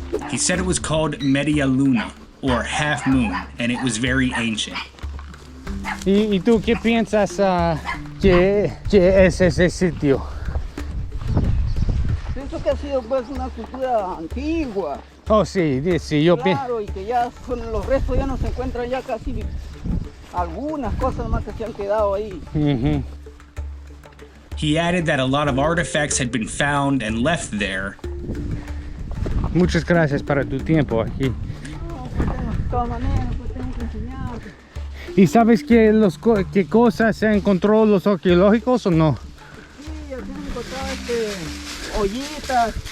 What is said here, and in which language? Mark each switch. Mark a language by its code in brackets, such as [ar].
[en] He said it was called Media Luna, or half moon, and it was very ancient. [es] ¿Y tú qué piensas que es ese sitio? Pienso que ha sido pues una cultura antigua. Oh, sí, sí, yo pienso. Claro, y que ya los restos ya no se encuentran ya casi algunas cosas más que se han quedado ahí. Mm-hmm. [en] He added that a lot of artifacts had been found and left there. [es] Muchas gracias para tu tiempo aquí. No, pues de todas maneras, pues tengo que enseñarte. ¿Y sabes qué cosas se encontró los arqueológicos o no? Sí, aquí han encontrado ollitas.